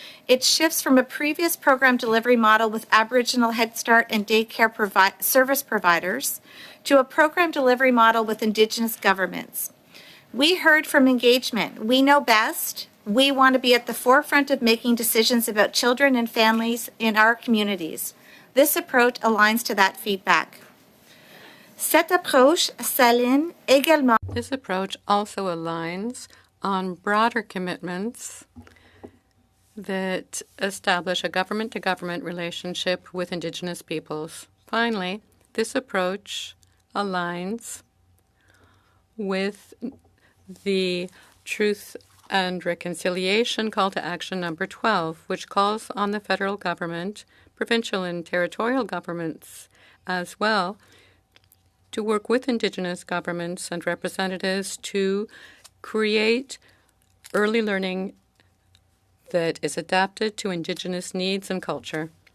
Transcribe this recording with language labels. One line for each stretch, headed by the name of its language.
English: It shifts from a previous program delivery model with Aboriginal Head Start and daycare service providers to a program delivery model with Indigenous governments. We heard from engagement. We know best. We want to be at the forefront of making decisions about children and families in our communities. This approach aligns to that feedback.
French: Cette approche s'aligne également.
English: This approach also aligns on broader commitments that establish a government-to-government relationship with Indigenous peoples. Finally, this approach aligns with the Truth and Reconciliation Call to Action number 12, which calls on the federal government, provincial and territorial governments as well, to work with Indigenous governments and representatives to create early learning that is adapted to Indigenous needs and culture.